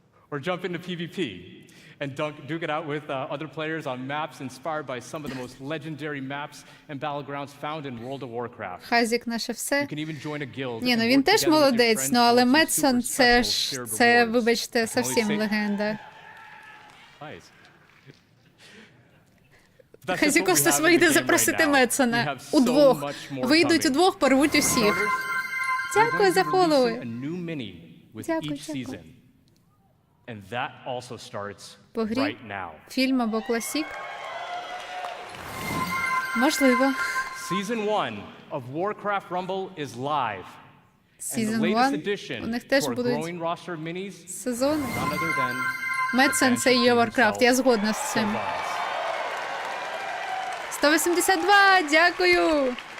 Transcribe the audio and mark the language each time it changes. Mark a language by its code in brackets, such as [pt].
[en] Or jump into PvP and duke it out with other players on maps inspired by some of the most legendary maps and battlegrounds found in World of Warcraft. [uk] Хазік наше все. [en] You can even join a guild. [uk] Ні, ну він теж молодець, ну але Медсен це, вибачте, зовсім легенда. Хазікостас вийде запросити Медсена. Удвох. Вийдуть удвох, порвуть усіх. Дякую за фоллоуи. Дякую. [en] And that also starts [uk] по грі, [en] right now. [uk] Фільм або класік? Можливо. [en] Season 1 of Warcraft Rumble is live. [uk] Season 1? У них теж будуть сезони. Медсен це є Warcraft, я згодна з цим. 182, дякую!